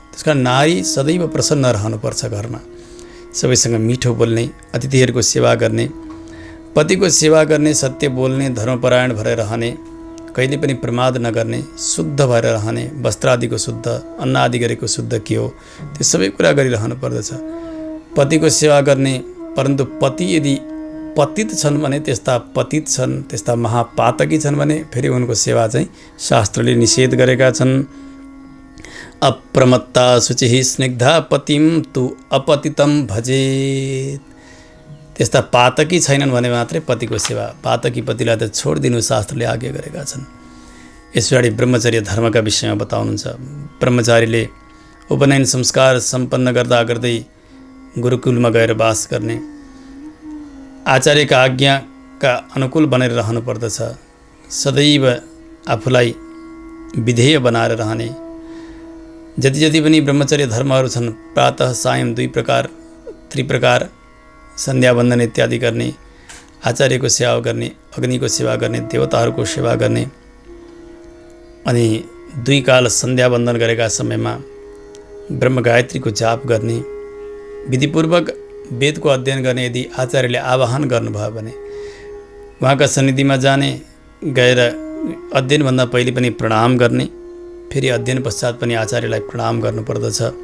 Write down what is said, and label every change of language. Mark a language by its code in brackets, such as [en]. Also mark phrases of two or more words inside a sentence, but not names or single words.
[ne] त्यसकारण नारी सदैव प्रसन्न रहनुपर्छ, घरमा सबैसँग मिठो बोल्ने, अतिथिहरूको सेवा गर्ने, पतिको सेवा गर्ने, सत्य बोल्ने, धर्मपरायण भएर रहने, कहिले पनि प्रमाद नगर्ने, शुद्ध भएर रहने, वस्त्र आदिको शुद्ध, अन्न आदि गरेको शुद्ध के हो त्यो सबै कुरा गरिरहनु पर्दछ। पतिको सेवा गर्ने, परन्तु पति यदि पतित छन् भने, त्यस्ता पतित छन्, त्यस्ता महापातकी छन् भने फेरि उनको सेवा चाहिँ शास्त्रले निषेध गरेका छन्। [sa] अप्रमत्ता शुचिः स्निग्धा पतिम तु अपतितम भजेत। [ne] त्यस्ता पातकी छैनन् भने मात्रै पतिको सेवा, पातकी पतिलाई त छोडिदिनु शास्त्रले आज्ञा गरेका छन्। यस पछाडि ब्रह्मचर्य धर्मका विषयमा बताउनुहुन्छ। ब्रह्मचारीले उपनयन संस्कार सम्पन्न गर्दा गर्दै गुरुकुलमा गएर वास गर्ने, आचार्यका आज्ञाका अनुकूल बनेर रहनु पर्दछ, सदैव आफूलाई विधेय बनाएर रहने। जति जति पनि ब्रह्मचर्य धर्महरू छन्, प्रातः सायं 2 प्रकार, त्रिप्रकार, सन्ध्यावन्दन इत्यादि गर्ने, आचार्यको सेवा गर्ने, अग्निको सेवा गर्ने, देवताहरूको सेवा गर्ने अनि 2 काल सन्ध्यावन्दन गरेका समयमा ब्रह्म गायत्रीको जाप गर्ने, विधिपूर्वक वेदको अध्ययन गर्ने। यदि आचार्यले आवाहन गर्नुभयो भने उहाँका सन्निधिमा जाने, गएर अध्ययनभन्दा पहिले पनि प्रणाम गर्ने, फेरि अध्ययन पश्चात पनि आचार्यलाई प्रणाम गर्नुपर्दछ।